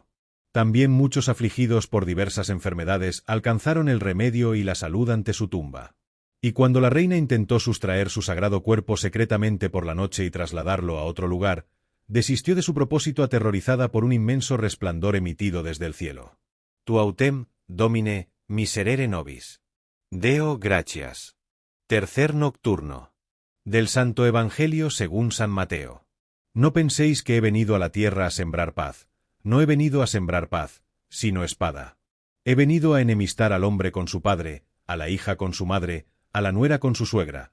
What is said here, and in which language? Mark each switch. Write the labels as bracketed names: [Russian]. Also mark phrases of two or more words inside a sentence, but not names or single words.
[Spanish] También muchos afligidos por diversas enfermedades alcanzaron el remedio y la salud ante su tumba. Y cuando la reina intentó sustraer su sagrado cuerpo secretamente por la noche y trasladarlo a otro lugar, desistió de su propósito aterrorizada por un inmenso resplandor emitido desde el cielo. [Latin] Tu autem, Domine, miserere nobis. Deo gratias. [Spanish] Tercer nocturno. Del Santo Evangelio según San Mateo. No penséis que he venido a la tierra a sembrar paz. No he venido a sembrar paz, sino espada. He venido a enemistar al hombre con su padre, a la hija con su madre, a la nuera con su suegra.